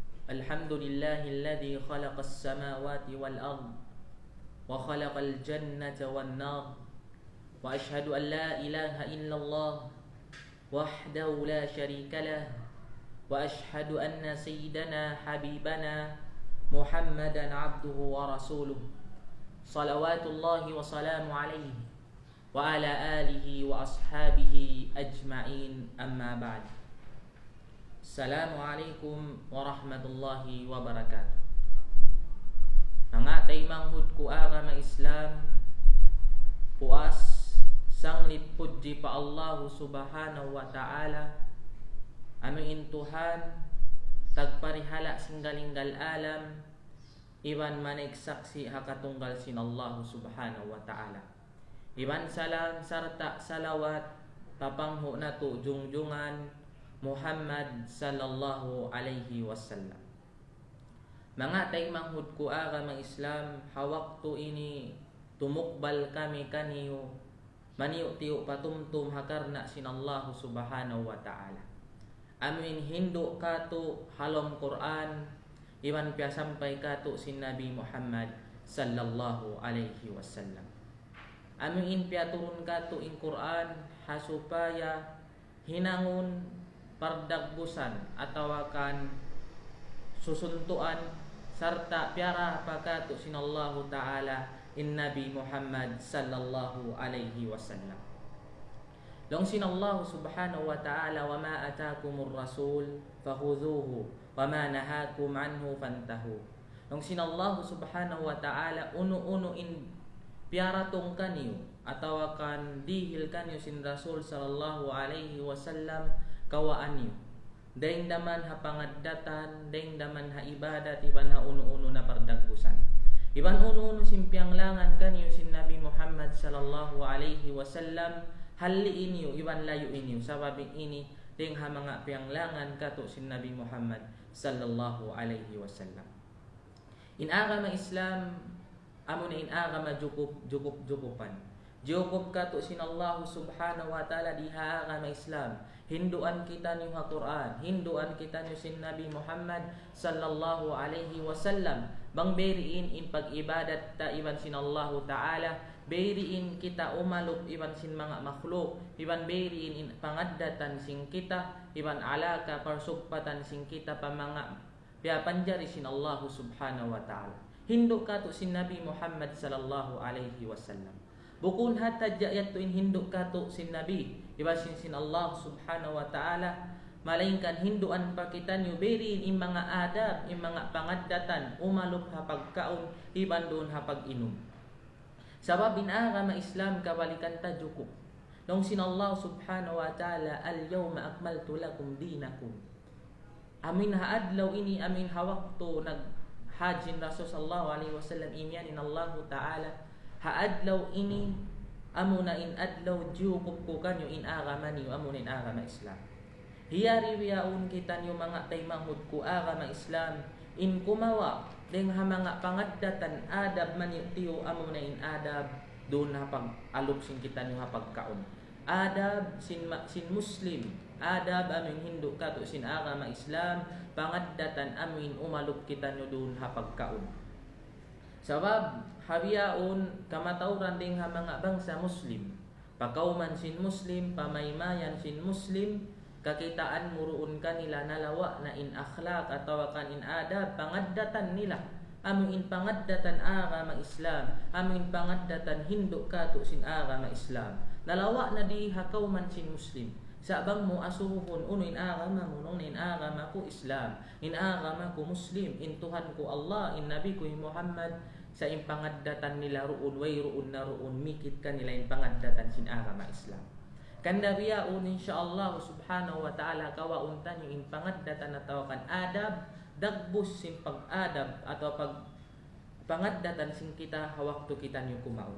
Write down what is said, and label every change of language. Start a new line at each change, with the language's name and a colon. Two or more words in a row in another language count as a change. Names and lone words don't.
Arabic: الحمد لله الذي خلق السماوات والأرض وخلق الجنة والنار وأشهد أن لا إله إلا الله وحده لا شريك له وأشهد أن سيدنا حبيبنا محمدا عبده ورسوله صلوات الله وسلامه عليه وعلى آله وأصحابه أجمعين أما بعد. السلام عليكم ورحمة الله وبركاته.
Tausug: Mga taymanghud ku agama Islam, puas sanglit puji pa
Arabic: الله سبحانه وتعالى,
Tausug: amin Tuhan tagparihala singgalinggal alam, iwan manik saksi hakatunggal sin
Arabic: الله سبحانه وتعالى.
Tausug: Iwan salam sarta salawat papangho nato jungjungan Muhammad
Arabic: صلى الله عليه وسلم.
Tausug: Mga taymanghud ku agama Islam, hawakto ini tumukbal kami kaniyo maniyo tiyo patumtum hakarna sin
Arabic: الله سبحانه وتعالى.
Tausug: Amin hindu kato halom Quran, iwan pia sampai kato sin Nabi Muhammad
Arabic: صلى الله عليه وسلم.
Tausug: Amin pia turun kato in Quran hasupaya hinangun pardagbusan atau akan susuntuan serta piara pakato sinallahu ta'ala in Nabi Muhammad
Arabic: صلى الله عليه وسلم.
Tausug: Long sinallahu
Arabic: سبحانه وتعالى وما آتاكم الرسول فخذوه وما نهاكم عنه فانتهوا.
Tausug: Long sinallahu
Arabic: سبحانه وتعالى
Tausug: uno in piara tong kaniyo atau akan dihil kaniyo sin Rasul
Arabic: صلى الله عليه وسلم
Tausug: kawaan niyo. Daing daman ha pangaddatan, daing daman ha ibadat, iban ha uno-uno na pardagbusan. Iban uno-uno simpiang langan kaniyo sin Nabi Muhammad
Arabic: صلى الله عليه وسلم,
Tausug: haliin niyo, iban layuin niyo. Sababing ini, ding ha mga pianglangan kato sin Nabi Muhammad
Arabic: صلى الله عليه وسلم.
Tausug: In agama Islam, amo na in agama jukupan. Jukup kato sin
Arabic: الله سبحانه وتعالى
Tausug: diha agama Islam. Hinduan kita niyo ha Quran, hinduan kita niyo sin Nabi Muhammad
Arabic: صلى الله عليه وسلم.
Tausug: Bang beriin in pag-ibadat ta iban sin
Arabic: الله تعالى,
Tausug: beriin kita umalup iban sin mga makhluk, iban beriin in pangaddatan sin kita, iban alaka parsupatan sin kita pa mga piapanjari sin
Arabic: الله سبحانه وتعالى.
Tausug: Hindu kato sin Nabi Muhammad
Arabic: صلى الله عليه وسلم.
Tausug: Bukun hatta jayat tuin hindu kato sin Nabi, ibasin sin
Arabic: الله سبحانه وتعالى,
Tausug: malaingkan hinduan pakitan yu beriin in mga adab, in mga pangaddatan, umalup hapagkaon, iban doon hapag-inom. Sabab in agama Islam kabalikan ta jukup. Nung sin
Arabic: الله سبحانه وتعالى، اليوم أكملت لكم دينكم.
Tausug: Amin haadlaw ini, amin hawakto naghajin Rasul
Arabic: صلى الله عليه وسلم
Tausug: inyan in
Arabic: الله تعالى,
Tausug: haadlaw ini amuna in adlaw jukup ko kanyo in agama niyo, amuna in agama Islam. Hiyari wiyaun kita niyo mga taymanghud ku agama Islam, in kumawa deng ha mga pangaddatan adab maniyo tiyo, amuna in adab doon hapag alok sin kita niyo hapagkaon. Adab sin Muslim, adab amin Hindu kato sin agama Islam, pangaddatan amin umalok kita niyo doon hapagkaon. Sabab habiyaon kamatauran ding ha mga bangsa Muslim, pakauman sin Muslim, pamaymayan sin Muslim, kakitaan muruun kanila nalawa na in akhlak atau kan in adab pangaddatan nila, amin pangaddatan agama Islam, amin pangaddatan Hindu kato sin agama Islam, nalawa na di hakauman sin Muslim. Sabang mo asuhon uno in agama mo nung in agama ko Islam, in agama ko Muslim, in Tuhan ko Allah, in Nabi ko Muhammad, sa in pangaddatan nila ruun way ruun na ruun mikit kanila in pangaddatan sin agama Islam. Kanda biyaun
Arabic: إن شاء الله سبحانه وتعالى
Tausug: kawauntan yung in pangaddatan na tawakan adab, dagbus sin pag-adab atau pag pangaddatan sin kita hawakto kita niyo kumaon.